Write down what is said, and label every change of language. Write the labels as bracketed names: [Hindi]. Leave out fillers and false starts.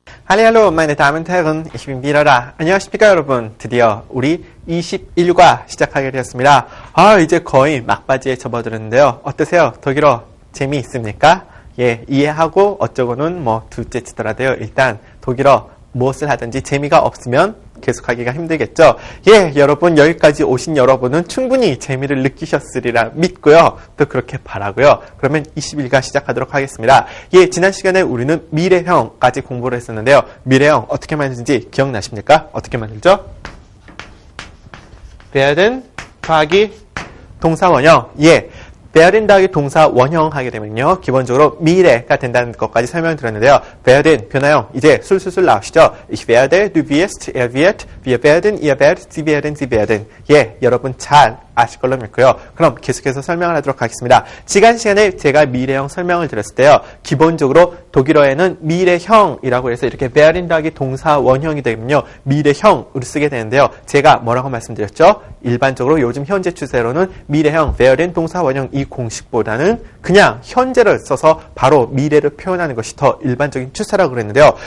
[German] Hallo, meine Damen und Herren, ich bin Birara. [Korean] 안녕하십니까 여러분. 드디어 우리 21과 시작하게 되었습니다. 이제 거의 막바지에 접어들었는데요. 어떠세요? 독일어 재미있습니까? 예, 이해하고 어쩌고는 뭐 둘째 치더라도요. 일단 독일어 무엇을 하든지 재미가 없으면 계속하기가 힘들겠죠. 예, 여러분 여기까지 오신 여러분은 충분히 재미를 느끼셨으리라 믿고요. 또 그렇게 바라고요. 그러면 21과 시작하도록 하겠습니다. 예, 지난 시간에 우리는 미래형까지 공부를 했었는데요. 미래형 어떻게 만드는지 기억나십니까? 어떻게 만들죠? werden 더하기 동사 원형. 예. werden 더하기 동사 원형 하게 되면요. 기본적으로 미래가 된다는 것까지 설명드렸는데요. werden 변화형 이제 술술술 나오시죠. [German] Ich werde, du wirst, er wird, wir werden, ihr werdet, sie werden, sie werden. [Korean] 예, 여러분 잘 아실 걸로 믿고요. 그럼 계속해서 설명을 하도록 하겠습니다. 지난 시간에 제가 미래형 설명을 드렸을 때요. 기본적으로 독일어에는 미래형이라고 해서 이렇게 werden 더하기 동사 원형이 되면요. 미래형으로 쓰게 되는데요. 제가 뭐라고 말씀드렸죠? 일반적으로 요즘 현재 추세로는 미래형, werden 동사 원형 이 공식보다는 그냥 현재를 써서 바로 미래를 표현하는 것이 더 일반적인 추세라고 그랬는데요.